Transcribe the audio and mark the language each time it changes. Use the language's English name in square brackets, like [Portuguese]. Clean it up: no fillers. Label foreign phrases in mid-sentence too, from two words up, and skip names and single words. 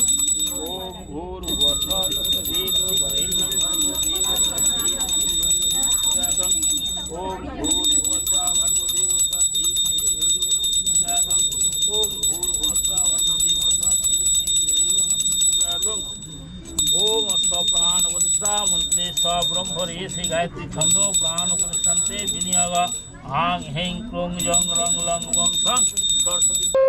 [Sanskrit] ওম ভূর্ভুবস্সঃ তৎসবিতুর্বরেণ্যং ভর্গো দেবস্য ধীমহি ধিयो यो ন প্রচোদয়াৎ। ওম ভূর্ভুবস্সঃ ভর্গো দেবস্য ধীমহি ধিयो यो ন প্রচোদয়াৎ। ওম ভূর্ভুবস্সঃ ভর্গো দেবস্য ধীমহি ধিयो यो ন প্রচোদয়াৎ। ওম স্বপ্রাণ প্রতিষ্ঠা মন্ত্রে স্ব্রহ্মরে শ্রী গায়ত্রী ছন্দ প্রাণ প্রতিষ্ঠান্তে বিনিয়োগ হাং হেং ক্রোং জং রং লং বং সং সরস্বতী।